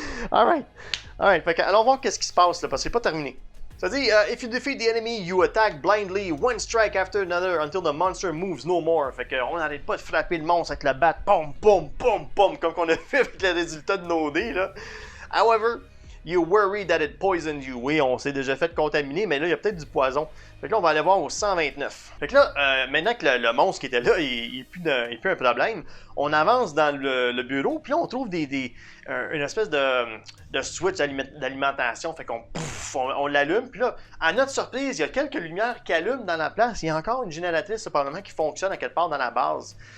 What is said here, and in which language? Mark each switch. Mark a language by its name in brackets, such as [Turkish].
[French] Alright. Alright. Fait que, allons voir qu'est-ce qui se passe, là, parce que c'est pas terminé. Ça dit, [English] if you defeat the enemy, you attack blindly, one strike after another, until the monster moves no more. [French] Fait que, on n'arrête pas de frapper le monstre avec la batte, pom, pom, pom, pom, comme qu'on a fait avec les résultats de nos dés, là. [English] However, you worry that it poisoned you. [French] Oui, on s'est déjà fait contaminer, mais là, il y a peut-être du poison. Fait que là, on va aller voir au 129. Fait que là, maintenant que le monstre qui était là, il n'est plus un problème, on avance dans le bureau, puis là, on trouve une espèce de switch d'alimentation. Fait qu'on on l'allume, puis là, à notre surprise, il y a quelques lumières qui allument dans la place. Il y a encore une génératrice, probablement, qui fonctionne à quelque part dans la base.